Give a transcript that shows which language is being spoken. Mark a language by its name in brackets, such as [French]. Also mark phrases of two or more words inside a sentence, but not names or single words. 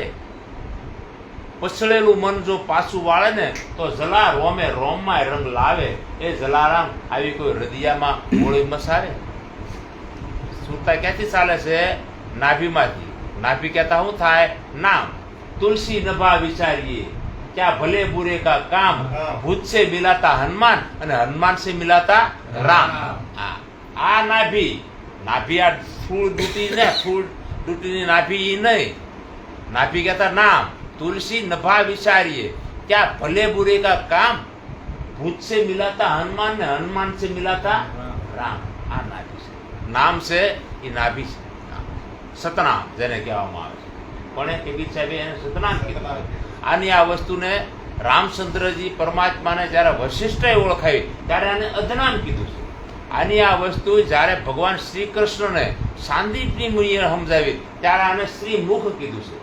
[Gujarati] પછડેલું મન જો પાછું વાળે ને તો જલા રોમે રોમમાં રંગ લાવે. એ જલારામ આવી કોઈ હૃદયમાં હોળી મસાવે. સુરતા ક્યાંથી ચાલે છે? નાભીમાંથી. નાભી કહેતા શું થાય? નામ. [Hindi] तुलसी नभा विचारिए क्या भले बुरे का काम, भूत से मिलाता हनुमान અને હનુમાન से मिलाता राम. [Gujarati] આ નાભી આ ફૂલ ડૂટી ને, ફૂલ ડૂટીની નાભી ઈ નહીં. નાભી કહેતા નામ. [Hindi] तुलसी नभा विचारिए क्या भले बुरे का काम, भूत से मिलाता हनुमान ने हनुमान से मिलाता राम. [Gujarati] આ નાભી છે. નામ છે એ નાભી છે. સતનામ જેને કહેવામાં આવે છે. કોને કે બીજ સાહેબે એને સતનામ કીધું. આની આ વસ્તુને રામચંદ્રજી પરમાત્માને જ્યારે વશિષ્ઠએ ઓળખાવી ત્યારે આને અધનામ કીધું છે. આની આ વસ્તુ જ્યારે ભગવાન શ્રી કૃષ્ણને સાંદીપની મુનિએ સમજાવી ત્યારે આને શ્રી મુખ કીધું છે.